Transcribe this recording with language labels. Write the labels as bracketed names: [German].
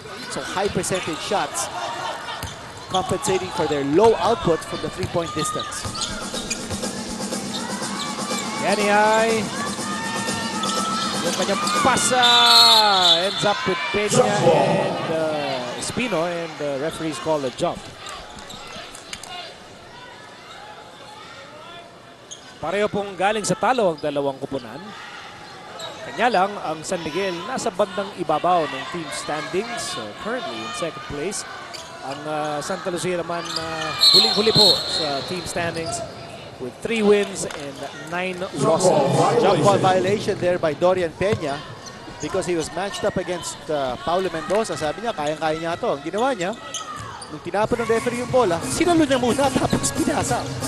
[English] So high percentage shots, compensating for their low output from the three-point distance. Danny I. [Filipino] Yung kanyang pasa [English] ends up with Peña and Espino, and the referees call a jump. [Filipino] Pareho pong galing sa talo ang dalawang kupunan. Kanya lang, ang San Miguel nasa bandang ibabaw ng team standings, [English] currently in second place. [Filipino] Ang Santa Lucia naman huling-huli po sa team standings [English] with 3 wins and 9 losses. Jump ball violation there by Dorian Peña because he was matched up against Paulo Mendoza. [Filipino] Sabi niya, kayang-kaya niya ito. Ang ginawa niya, nung tinapon ng referee yung bola, sinalo niya muna tapos pinasa.